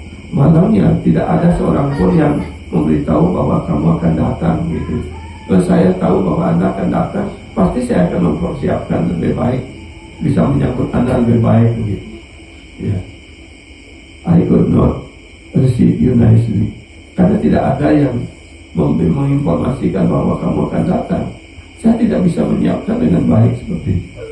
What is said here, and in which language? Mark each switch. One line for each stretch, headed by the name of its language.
Indonesian: Malangnya tidak ada seorang pun yang memberitahu bahwa kamu akan datang gitu. Kalau saya tahu bahwa Anda akan datang, pasti saya akan mempersiapkan lebih baik, bisa menyambut Anda lebih baik begitu. Ya.
English: I could not receive you nicely.
Indonesian: Karena tidak ada yang menginformasikan bahwa kamu akan datang. Saya tidak bisa menyiapkan dengan baik seperti itu.